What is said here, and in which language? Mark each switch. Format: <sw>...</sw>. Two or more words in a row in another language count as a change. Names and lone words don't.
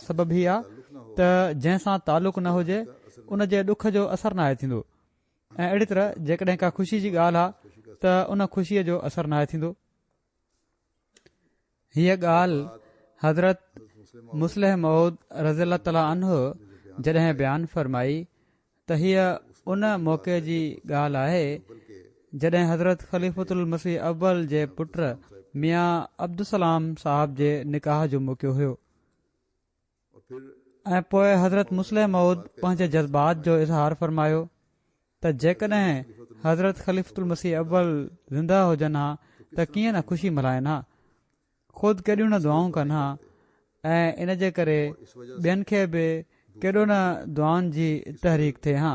<sd>सबबु हीअ आहे त जंहिंसां तालुक़ु न हुजे उन जे ॾुख जो असरु नाहे थींदो, ऐं अहिड़ी तरह जेकॾहिं का ख़ुशी जी ॻाल्हि आहे त उन ख़ुशीअ जो असरु नाहे थींदो। हीअ ॻाल्हि हज़रत मुस्लिह मऊद</sd> <ar>رضي الله تعالى عنه</ar> <sd>जॾहिं बयानु फरमाई त हीअ उन मौक़े जी ॻाल्हि आहे जॾहिं हज़रत ख़लीफ़तुल मसीह अव्वल जे पुट मियां अब्दुसलाम साहब जे निकाह जो मौक़ो हुयो। ऐं पोइ हज़रत मुस्लिह मऊद पंहिंजे जज़्बात जो इज़हार फरमायो त जेकॾहिं हज़रत ख़लीफ़तुल मसीह अव्वल ज़िंदा हुजनि हा त कीअं न ख़ुशी मल्हाइनि हा, ख़ुदि केॾियूं न दुआऊं कनि हा ऐं इन जे करे ॿियनि खे बि केॾो न दुआउनि जी तहरीक थिए हा।</sd>